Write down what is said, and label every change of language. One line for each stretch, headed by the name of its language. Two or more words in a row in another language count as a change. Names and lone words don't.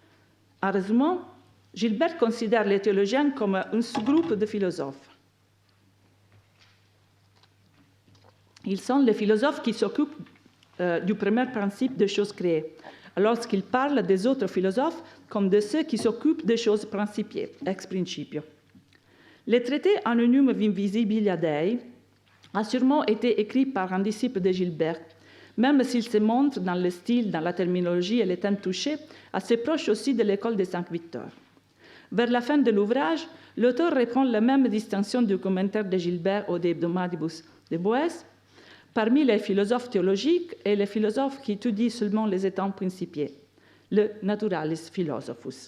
French: En résumant, Gilbert considère les théologiens comme un sous-groupe de philosophes. Ils sont les philosophes qui s'occupent du premier principe des choses créées, alors qu'ils parlent des autres philosophes comme de ceux qui s'occupent des choses principiées,
Latin: ex principio.
French: Les traités Anonymum Invisibilia Dei a sûrement été écrit par un disciple de Gilbert, même s'il se montre dans le style, dans la terminologie et les thèmes touchés, assez proche aussi de l'école des 5 Victor. Vers la fin de l'ouvrage, l'auteur reprend la même distinction du commentaire de Gilbert au De Hebdomadibus de Boès, parmi les philosophes théologiques et les philosophes qui étudient seulement les états principiés, le
Latin: naturalis philosophus.